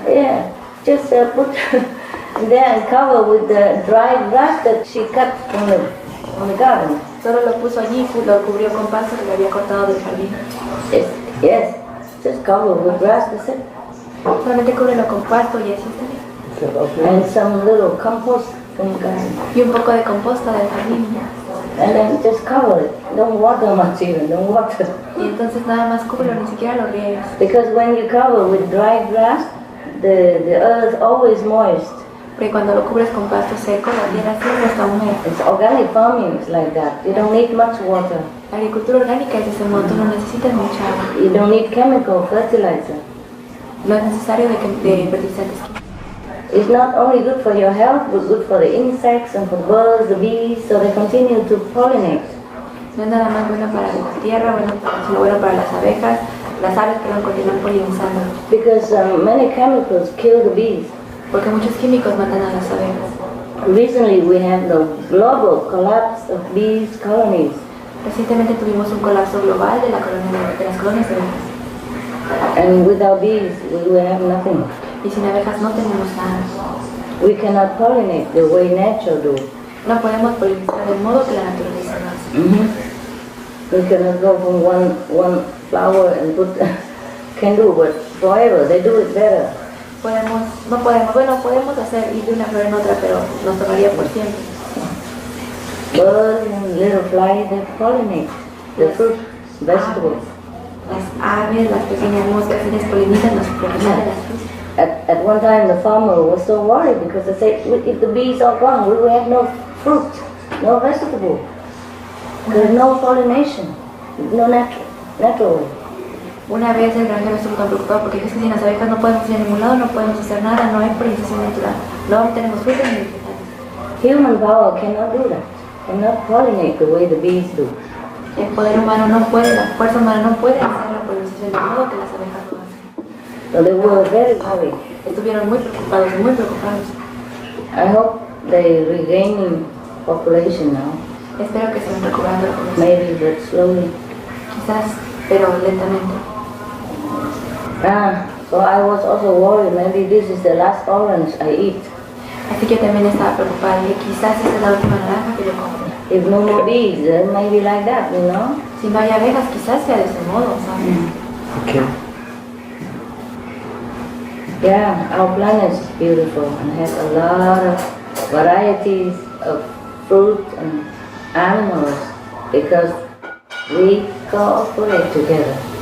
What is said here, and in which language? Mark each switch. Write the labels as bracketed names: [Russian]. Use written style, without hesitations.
[English] Yeah, just put there and cover with the dry grass that she cut from the garden. [Spanish] Solo lo puso allí y lo cubrió con pasto que le había cortado del jardín. [English] Yes, just cover with grass, that's it. [Spanish] Solamente cúbrelo con pasto y así está bien. [English] And some little compost from the garden. [Spanish] Y un poco de composta del jardín. [English] And then just cover it. Don't water much even, don't water. [Spanish] Y entonces nada más cúbrelo, ni siquiera lo riegues. [English] Because when you cover with dry grass, the earth always moist. [Spanish] Porque cuando lo cubres con pasto seco, la tierra siempre está húmeda. [English] It's organic farming, it's like that. You don't need much water. [Spanish] La agricultura orgánica es de ese modo, tú no necesitas mucha agua. [English] You don't need chemical fertilizer. [Spanish] No es necesario de fertilizantes químicos. [English] It's not only good for your health, but good for the insects and for the birds, the bees, so they continue to pollinate. [Spanish] No es nada más bueno para la tierra, sino bueno para las abejas, las aves que continúan polinizando. [English] Because many chemicals kill the bees. [Spanish] Porque muchos químicos matan a las abejas. [English] Recently we had the global collapse of bees colonies. [Spanish] Recientemente tuvimos un colapso global de las colonias de abejas. [English] And without bees, we will have nothing. [Spanish] Y sin abejas no tenemos nada. [English] We cannot pollinate the way nature do. [Spanish] No podemos polinizar del modo que la naturaleza lo hace. [English] We cannot go from one flower and put can do, but forever they do it better. [Spanish] Podemos hacer ir de una flor en otra, pero nos tomaría por siempre. [English] Birds and little flies, they pollinate the fruit, vegetables. [Spanish] Las aves, las pequeñas moscas, ellas polinizan las flores de las frutas. [English] At one time the farmer was so worried because they said if the bees are gone we will have no fruit, no vegetable. There's no pollination, no natural way. [Spanish] Una vez el granjero estuvo tan preocupado porque dijo que sin las abejas no podemos ir a ningún lado, no podemos hacer nada, no hay polinización natural, no tenemos frutas ni vegetales. [English] Human power cannot do that, cannot pollinate the way the bees do. [Spanish] El poder humano no puede, la fuerza humana no puede hacer la polinización del modo que las abejas lo hacen. [English] So they were very worried. [Spanish] Estuvieron muy preocupados, muy preocupados. [English] I hope they regaining population now. [Spanish] Espero que se van recuperando la población. [English] Maybe, but slowly. [Spanish] Quizás, pero lentamente. [English] So I was also worried, maybe this is the last orange I eat. [Spanish] Así que yo también estaba preocupada y quizás esta es la última naranja que yo como. [English] If no more bees, then maybe like that, you know? [Spanish] Si no hay abejas, quizás sea de ese modo, ¿sabes? [English] Okay. Yeah, our planet is beautiful and has a lot of varieties of fruit and animals because we cooperate together.